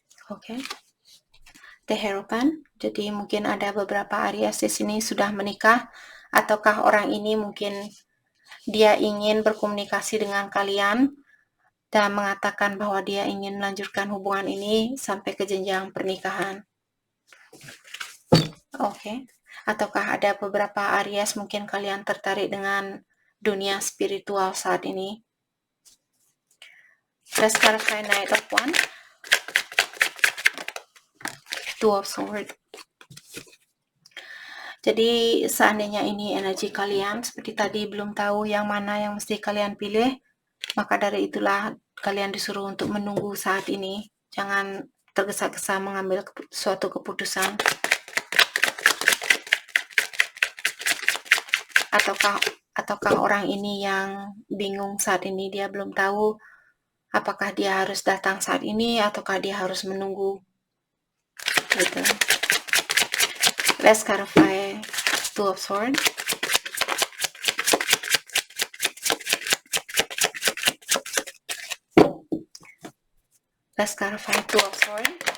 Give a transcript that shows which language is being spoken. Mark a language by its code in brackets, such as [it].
[id] Oke. The Hierophant. Jadi mungkin ada beberapa Aries di sini sudah menikah, ataukah orang ini mungkin dia ingin berkomunikasi dengan kalian dan mengatakan bahwa dia ingin melanjutkan hubungan ini sampai ke jenjang pernikahan. Oke. Ataukah ada beberapa Aries mungkin kalian tertarik dengan dunia spiritual saat ini? [en] Let's clarify Knight of Wands. Two of Swords. [id] Jadi seandainya ini energi kalian, seperti tadi belum tahu yang mana yang mesti kalian pilih, maka dari itulah kalian disuruh untuk menunggu saat ini. Jangan tergesa-gesa mengambil suatu keputusan. Ataukah orang ini yang bingung saat ini, dia belum tahu apakah dia harus datang saat ini ataukah dia harus menunggu gitu. [en] Let's clarify Two of Swords. Let's clarify Two of Swords.